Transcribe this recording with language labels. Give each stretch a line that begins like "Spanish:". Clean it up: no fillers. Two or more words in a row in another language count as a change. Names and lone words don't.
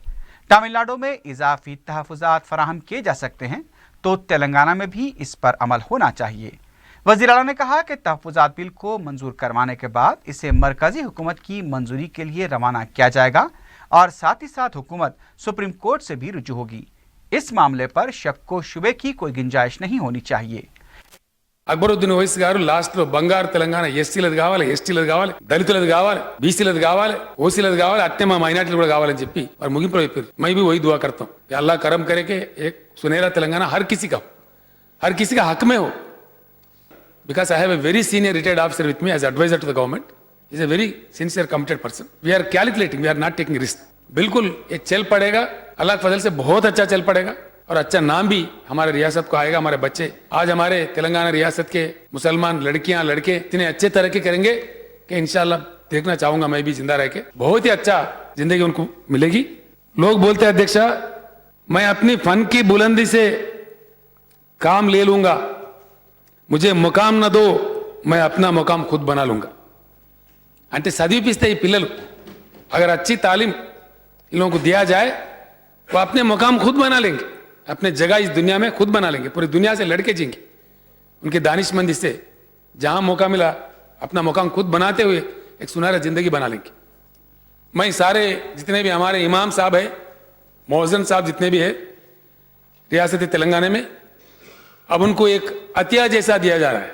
Urdu: تمل ناڈو میں اضافی تحفظات فراہم کیے جا سکتے ہیں تو تلنگانہ میں بھی اس پر عمل ہونا چاہیے. وزیر اعلیٰ نے کہا کہ تحفظات بل کو منظور کروانے کے بعد اسے مرکزی حکومت کی منظوری کے لیے روانہ کیا جائے گا اور ساتھ ہی ساتھ حکومت سپریم کورٹ سے بھی رجوع ہوگی. اس معاملے پر شک و شبہے کی کوئی گنجائش نہیں ہونی چاہیے.
Telugu: అక్బరుద్దీన్ ఓవైసీ గారు లాస్ట్ లో బంగారు తెలంగాణ ఎస్సీలది కావాలి, ఎస్టీలది కావాలి, దళితులది కావాలి, బీసీలది కావాలి, ఓసీలది కావాలి, అట్నే మా మైనార్టీలు కూడా కావాలని చెప్పి వారు ముగింపులో చెప్పారు।
Urdu: میں بھی وہی دعا کرتا ہوں کہ اللہ کرم کرے کہ ایک سنہرا تلنگانہ ہر کسی کا حق میں ہو.
English: Because I have a very senior retired officer with me as adviser to the government. Is a very sincere committed person. We are calculating, we are not taking risk.
Urdu: بالکل یہ چل پڑے گا، اللہ کے فضل سے بہت اچھا چل پڑے گا اور اچھا نام بھی ہمارے ریاست کو آئے گا. ہمارے بچے آج ہمارے تلنگانہ ریاست کے مسلمان لڑکیاں لڑکے اتنے اچھے ترقی کریں گے کہ ان شاء اللہ دیکھنا چاہوں گا میں بھی زندہ رہ کے، بہت ہی اچھا زندگی ان کو ملے گی. لوگ بولتے ہیں ادھیکشا میں اپنی فن کی بلندی سے کام لے لوں گا، مجھے مقام نہ دو، میں اپنا مقام خود بنا لوں گا.
Telugu: అంటే చదివిపిస్తే ఈ పిల్లలు
Urdu: اگر اچھی تعلیم ان لوگوں کو دیا جائے وہ اپنے مقام خود بنا لیں گے، اپنے جگہ اس دنیا میں خود بنا لیں گے، پوری دنیا سے لڑ کے جئیں گے. ان کی دانشمندی سے جہاں موقع ملا اپنا مقام خود بناتے ہوئے ایک سنہرا زندگی بنا لیں گے. میں سارے جتنے بھی ہمارے امام صاحب ہیں، مؤذن صاحب جتنے بھی ہیں ریاست تلنگانہ میں، اب ان کو ایک عطیہ جیسا دیا جا رہا ہے.